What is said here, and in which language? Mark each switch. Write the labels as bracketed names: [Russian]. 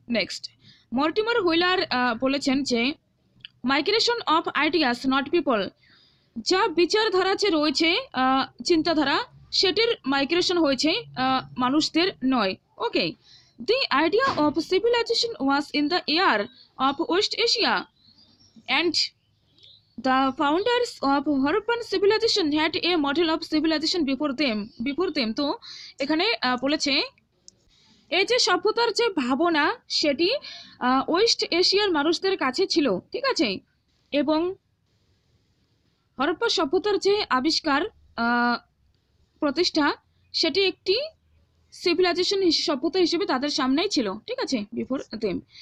[Bangla] Next, Mortimer wheeler বলেছেন যে [English] migration of ideas not people, [Bangla] যা বিচারধারা যে রয়েছে চিন্তাধারা সেটির মাইগ্রেশন হয়েছে মানুষদের নয়। [English] Okay, the idea of civilization was in the air of West Asia, and the founders of Harappan civilization had a model of civilization before them. [Bangla] তো এখানে বলেছে এই যে সভ্যতার যে ভাবনা সেটি ওয়েস্ট এশিয়ার মানুষদের কাছে ছিল, ঠিক আছে, এবং হরপ্পা সভ্যতার যে আবিষ্কার প্রতিষ্ঠা সেটি একটি সিভিলাইজেশন সভ্যতা হিসেবে তাদের সামনেই ছিল, ঠিক আছে, [English] Before them.